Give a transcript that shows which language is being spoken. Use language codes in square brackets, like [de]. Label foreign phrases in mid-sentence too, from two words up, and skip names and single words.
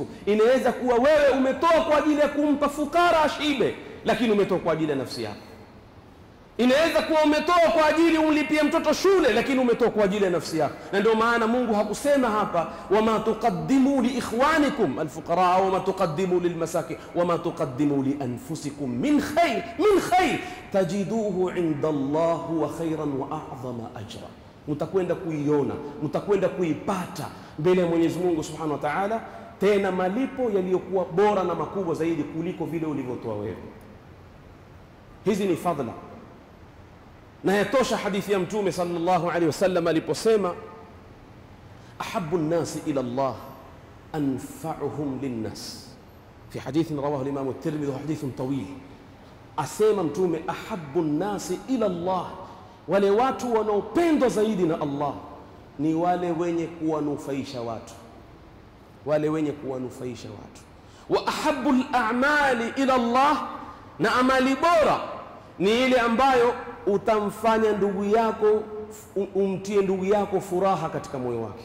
[sw] Inaweza kuwa wewe umetoa kwa ajili ya kumpa fukara ashibe, lakini umetoa kwa ajili ya nafsi yako. Inaweza kuwa umetoa kwa ajili umlipie mtoto shule, lakini umetoa kwa ajili ya nafsi yako. Na ndio maana Mungu hakusema hapa [ar] وما تقدموا لإخوانكم الفقراء أو وما تقدموا للمساكين وما تقدموا لأنفسكم من خير تجدوه عند الله هو خيرا وأعظم أجرا. [sw] Mtakwenda kuiona, mtakwenda kuipata mbele ya Mwenyezi Mungu [ar] سبحانه وتعالى, [sw] tena malipo yaliyokuwa bora na makubwa zaidi kuliko vile ulivyotoa wewe. Hizi ni fadhila. Na yatosha hadithi ya Mtume [ar] صلى الله عليه وسلم aliposema أحب الناس إلى الله أنفعهم للناس في حديث رواه الإمام الترمذي حديث طويل. [sw] Asema Mtume [ar] أحب الناس إلى الله, [sw] wale watu wanaopendwa zaidi na Allah ni wale wenye kuwanufaisha watu, wale wenye kuwanufaisha watu. [ar] وأحب الأعمال إلى الله, [sw] na amali bora ni ile ambayo utamfanya ndugu yako, umtie ndugu yako furaha katika moyo wake.